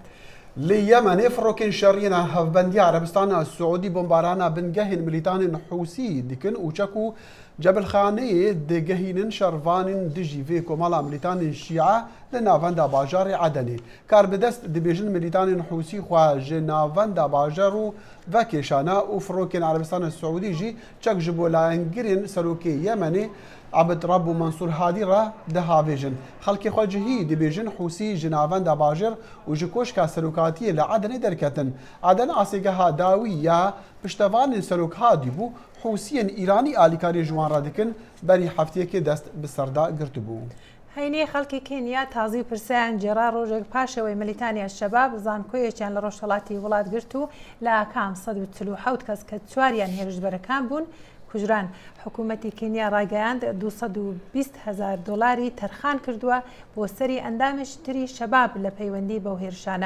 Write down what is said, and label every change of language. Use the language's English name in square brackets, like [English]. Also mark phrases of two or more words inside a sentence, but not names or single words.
[Kurdish] لە یەمەنێ فڕۆکێن شەڕیەنە هەڤبەندی عەرەبستانە سعودی بۆمبارانە بنگەهێن ملیتانên حوسی دیکن و چەک و جەبلخانەیە دەگەهینن شەڕڤانên دژی vê کۆمەڵا ملیتانên شیعە لە ناوەندا باژارê عەدەنê کار بەدەست دەبێژن ملیتانên حوسی xwe ji navenda bajar û vekêşana û firokên عەرەبستانە سعودی jî çek ji bo layengirên serokê Yemenê Abd-Rabb û Mansur Hadî re dihavêjin. Xelkê xwe cihî dibêjin Hûsî ji navenda bajêr û ji koşka serokatiyê li Edenê derketin. Eden asêgeha dawî ya piştevanên serok Hadî bû Hûsiyên Îranî alîkarî ji wan re dikin berî hefteyekê dest bi serda girtibû. [Central Kurdish] هەینەی خەڵکی کێنیا تازی پرسیان جێرا ڕۆژێک پاشەوەی ملیتانیا شەباب زانکۆیەکیان لە ڕۆژهەڵاتی وڵات گرت و لە ئاکام 147 کەس کە چواریان هێرشبەرەکان بوون کوژران. حکوومەتی کێنیا ڕاگەیاند 220,000 دلاری تەرخان کردووە بۆ سەری ئەندامش تری شەباب لە پەیوەندی بەو هێرشانە.